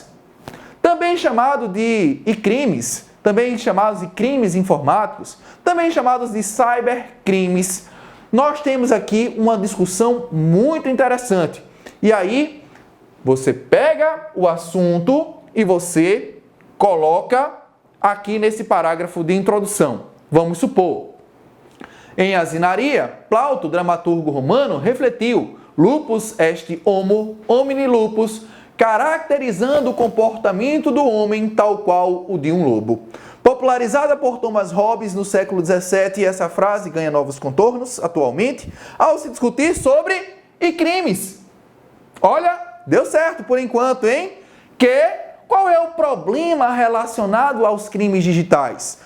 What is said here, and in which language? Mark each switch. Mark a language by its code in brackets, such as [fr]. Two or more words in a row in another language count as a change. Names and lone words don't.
[pt] Também chamado de crimes, também chamados de crimes informáticos, também chamados de cybercrimes. Nós temos aqui uma discussão muito interessante. E aí, você pega o assunto e você coloca aqui nesse parágrafo de introdução. Vamos supor, em Asinaria, Plauto, dramaturgo romano, refletiu [la] Lupus est homo homini lupus, [pt] caracterizando o comportamento do homem tal qual o de um lobo. Popularizada por Thomas Hobbes no século XVII, essa frase ganha novos contornos atualmente ao se discutir sobre crimes. Olha, deu certo por enquanto, hein? Qual é o problema relacionado aos crimes digitais?